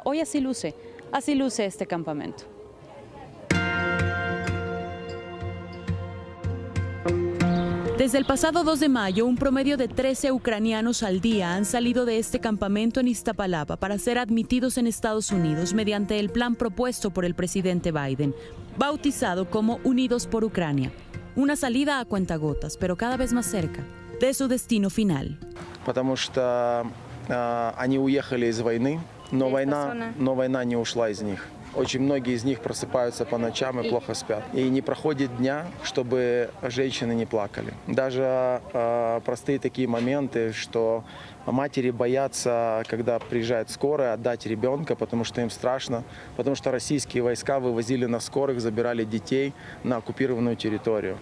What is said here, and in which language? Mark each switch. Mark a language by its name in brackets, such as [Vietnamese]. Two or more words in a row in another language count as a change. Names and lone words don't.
[Spanish] Hoy así luce este campamento. Desde el pasado 2 de mayo, un promedio de 13 ucranianos al día han salido de este campamento en Iztapalapa para ser admitidos en Estados Unidos mediante el plan propuesto por el presidente Biden, bautizado como Unidos por Ucrania. Una salida a cuentagotas, pero cada vez más cerca de su destino final. [Russian] Потому что они уехали из войны, но война не ушла из них. Очень многие из них просыпаются по ночам и плохо спят. И не проходит дня, чтобы женщины не плакали. Даже простые такие моменты, что матери боятся, когда приезжает скорая, отдать ребенка, потому что им страшно, потому что российские войска вывозили на скорых, забирали детей на оккупированную территорию.